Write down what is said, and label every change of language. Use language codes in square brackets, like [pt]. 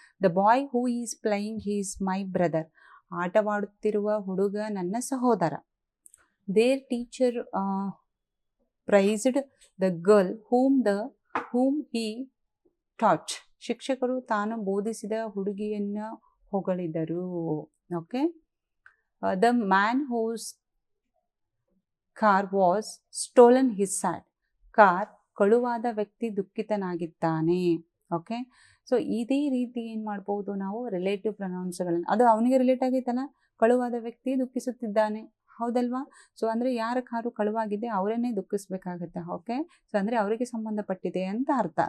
[en] The boy who is playing he's my brother. [kn] ಆಟವಾಡುತ್ತಿರುವ ಹುಡುಗ ನನ್ನ ಸಹೋದರ. [en] Their teacher praised the girl whom he taught. [kn] ಶಿಕ್ಷಕರು ತಾನು ಬೋಧಿಸಿದ ಹುಡುಗಿಯನ್ನ ಹೊಗಳಿದರು. [en] Okay, the man whose car was stolen his sad. [kn] Car ಕಳುವಾದ ವ್ಯಕ್ತಿ ದುಃಖಿತನಾಗಿದ್ದಾನೆ. Okay, so ಇದೇ ರೀತಿ ಏನು ಮಾಡ್ಬೋದು ನಾವು ರಿಲೇಟಿವ್ ಪ್ರನೌನ್ಸ್ಗಳನ್ನು. ಅದು ಅವನಿಗೆ ರಿಲೇಟ್ ಆಗೈತಲ್ಲ, ಕಳುವಾದ ವ್ಯಕ್ತಿ ದುಃಖಿಸುತ್ತಿದ್ದಾನೆ, ಹೌದಲ್ವಾ? ಸೊ ಅಂದರೆ ಯಾರ ಕಾರು ಕಳುವಾಗಿದೆ ಅವರನ್ನೇ ದುಃಖಿಸ್ಬೇಕಾಗತ್ತೆ. ಓಕೆ, ಸೊ ಅಂದರೆ ಅವರಿಗೆ ಸಂಬಂಧಪಟ್ಟಿದೆ ಅಂತ ಅರ್ಥ.